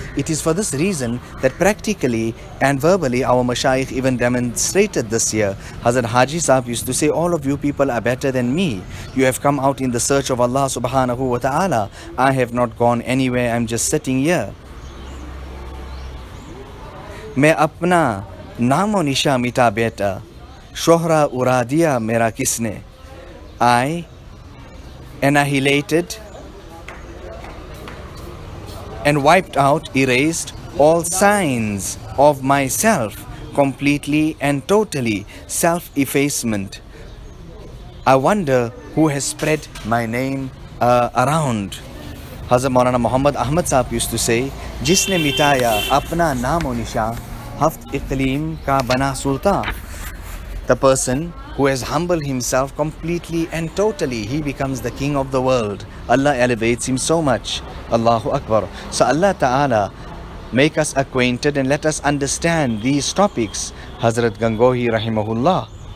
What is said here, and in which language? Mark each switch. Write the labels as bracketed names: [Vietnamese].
[English] It is for this reason that practically and verbally our mashayikh even demonstrated this year. Hazrat Haji Sahib used to say, all of you people are better than me. You have come out in the search of Allah subhanahu wa ta'ala. I have not gone anywhere. I'm just sitting here. [Urdu] मैं अपना नामो निशा मिटा बेटा शोहरा उड़ा दिया मेरा किसने. [English] I annihilated and wiped out, erased all signs of myself, completely and totally self-effacement. I wonder who has spread my name around. [Urdu] Hazrat Maulana Mohammad Ahmad Saheb [English] used to say, [Urdu] जिसने मिटाया अपना नामो निशा हफ्त इक़लीम का बना सुल्तान. [English] The person who has humbled himself completely and totally, he becomes the king of the world. Allah elevates him so much. Allahu Akbar. So Allah Ta'ala make us acquainted and let us understand these topics. Hazrat Gangohi Rahimahullah